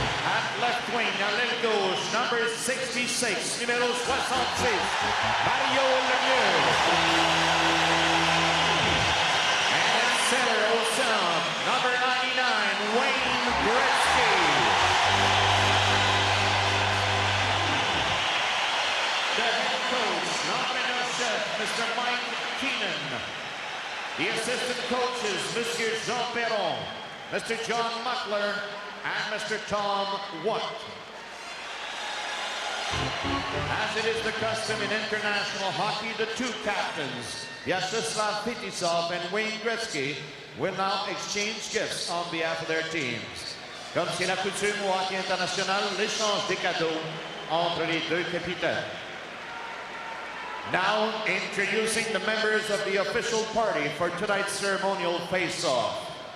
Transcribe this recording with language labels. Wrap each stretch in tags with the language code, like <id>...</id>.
<en>At left wing,</en> <fr>à l'aile gauche,</fr> <en>number 66,</en> <fr>numéro 66,</fr> <en>Mario Lemieux. Center</en> <fr>au centre,</fr> <en>number 99, Wayne Gretzky. The head coach,</en> <fr>l'entraîneur-chef,</fr> <en>Mr. Mike Keenan. The assistant coaches, Monsieur Jean Perron, Mr. John Muckler, and Mr. Tom Watt. As it is the custom in international hockey, the two captains, Vyacheslav Fetisov and Wayne Gretzky, will now exchange gifts on behalf of their teams.</en> <fr>Comme c'est la coutume au hockey international, l'échange des cadeaux entre les deux capitaines.</fr> <en>Now introducing the members of the official party for tonight's ceremonial face-off.</en>